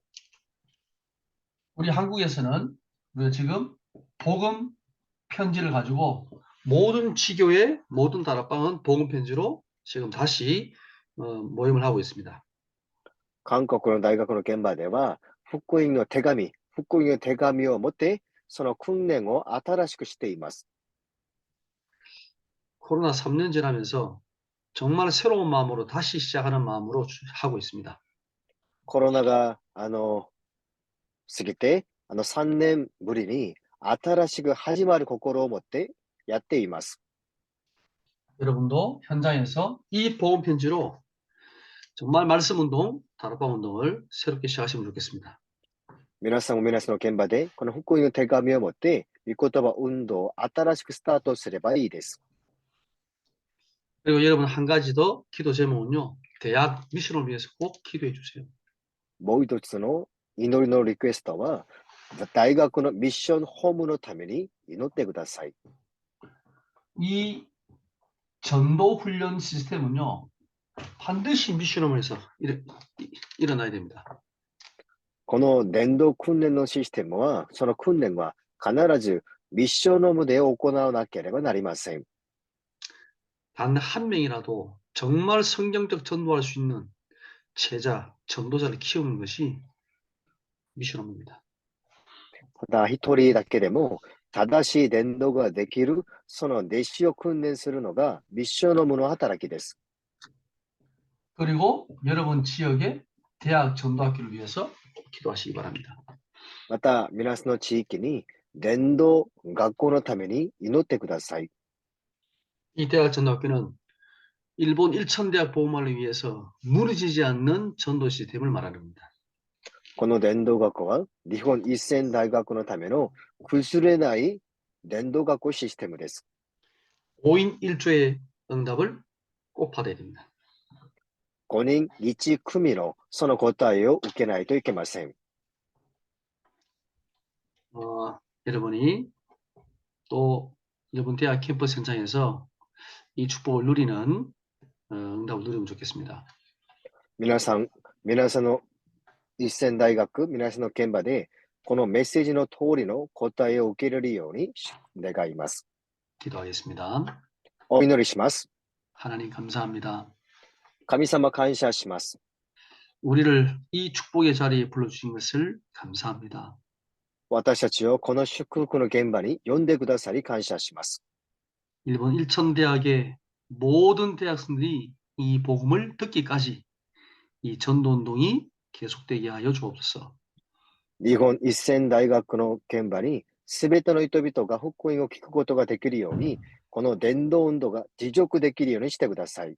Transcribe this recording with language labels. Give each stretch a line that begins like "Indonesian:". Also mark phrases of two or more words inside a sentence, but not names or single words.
Korean: 우리 한국에서는 우리가 지금 복음 편지를 가지고 모든 지교의 모든 다락방은 복음 편지로 지금 다시 모임을 하고 있습니다.
Japanese: 韓国の大学の現場では、福音の手紙を持って、その訓練を新しくしています。
Korean: 코로나 3년 지나면서 정말 새로운 마음으로 다시 시작하는 마음으로 하고 있습니다.
Japanese: コロナが、過ぎて、3年ぶりに新しく始まる心を持ってやっています。
Korean: 여러분도 현장에서 이 복음 편지로 정말 말씀 운동, 다락방 운동을 새롭게 시작하시면 좋겠습니다.
Japanese: 皆さんも皆さんの現場で、この福音の手紙を持って、御言葉運動を新しくスタートすればいいです。
Korean: 그리고 여러분 한 가지 더 기도 제목은요. 대학 미션을 위해서 꼭 기도해 주세요.
Japanese: もう一つの祈りのリクエストは、大学のミッションホームのために祈ってください。
Korean: 이 전도 훈련 시스템은요. 반드시 미션홈에서 일어나야 됩니다.
Japanese: この伝道訓練のシステムは、その訓練は必ずミッションホームで行わなければなりません。
Korean: 단 한 명이라도 정말 성경적 전도할 수 있는 제자, 전도자를 키우는 것이 미션홈입니다.
Japanese: ただ一人だけでも正しい伝道ができる、その弟子を訓練するのがミッションホームの働きです。
Korean: 그리고 여러분 지역의 대학 전도학교를 위해서 기도하시기 바랍니다.
Japanese: また、皆さんの地域に伝道学校のために祈ってください。
Korean: 이 대학 전도학교는 일본 일천대학 보호만을 위해서 무너지지 않는 전도 시스템을 말하는 겁니다.
Japanese: この伝道学校は日本一千大学のための崩れない伝道学校システムです。
Korean: 5인 1조의 응답을 꼭 받아야 됩니다.
Japanese: 5 人1組のその答えを受けないといけません。
Korean: 여러분이 또 여러분 대학 캠퍼스 현장에서 이 축복을 누리는 응답을 누리면 좋겠습니다.
Japanese: 皆さんの一千大学、皆さんの現場で、このメッセージの通りの答えを受けれるように願います。
Korean: 기도하겠습니다.
Japanese: お祈りします。
Korean: 하나님 감사합니다.
Japanese: 神様感謝します。
Korean: 우리를 이 축복의 자리에 불러주신 것을 감사합니다.
Japanese: 私たちをこの祝福の現場に呼んでくださり感謝します。
Korean: 일본 일천대학의 모든 대학생들이 이 복음을 듣기까지 이 전도운동이 계속되게 하여 주옵소서.
Japanese: 日本一千大学の現場に、すべての人々が福音を聞くことができるように、この伝道運動が持続できるようにしてください。